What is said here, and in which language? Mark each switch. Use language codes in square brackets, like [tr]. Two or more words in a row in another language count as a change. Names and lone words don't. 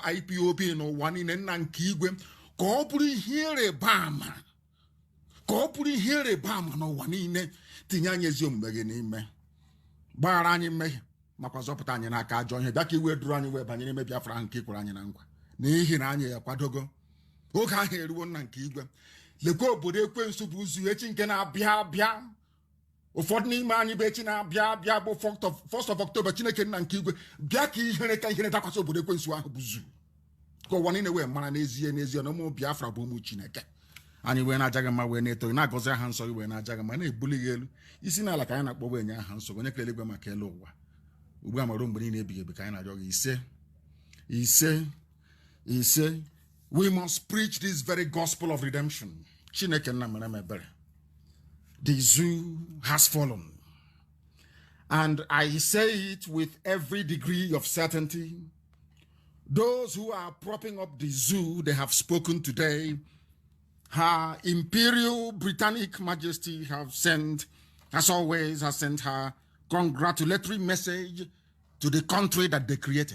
[ig] IPOB n'ụwa niile nna nke igwe ka ọ bụrụ ihe ịrịba ama ka ọ bụrụ ihe ịrịba ama n'ụwa niile tinye anyị ezi omume gị n'ime gbaghara anyị mmehie makwa zọpụta anyị n'aka ajọ ihe bịa ka iwe duru anyị wee banye n'ime Biafra ahụ nke ikwere anyị na nkwa n'ihi na anyị akwadogo oge ahụ eruwo nna nke igwe lekwa obodo ekwensu bụ ụzọ echi nke na-abịa abịa ụfọdụ n'ime anyị bụ echi na-abịa abịa bụ 1st of October Chineke nna nke igwe bịa ka ihere dakwasị obodo ekwensu ahụ bụ zu ka ụwa niile wee mara n'ezie na ụmụ Biafra bụ ụmụ Chineke anyị wee na-aja gị mma wee na-eto na-agọzi aha nsọ gị wee na-aja gị ma na-ebuli gị elu isi n'ala ka anyị na-akpọ wee nye aha nsọ onye kere eluigwe maka elu ụwa ugbu a ma ruo mgbe niile ebighị ebi ka anyị na-arịọ gị ise [en] we must preach this very gospel of redemption. [ig] Chineke nna mere m ebere. [en] The zoo has fallen, and I say it with every degree of certainty. Those who are propping up the zoo, they have spoken today. Her Imperial Britannic Majesty have sent, as always, has sent her congratulatory message to the country that they created.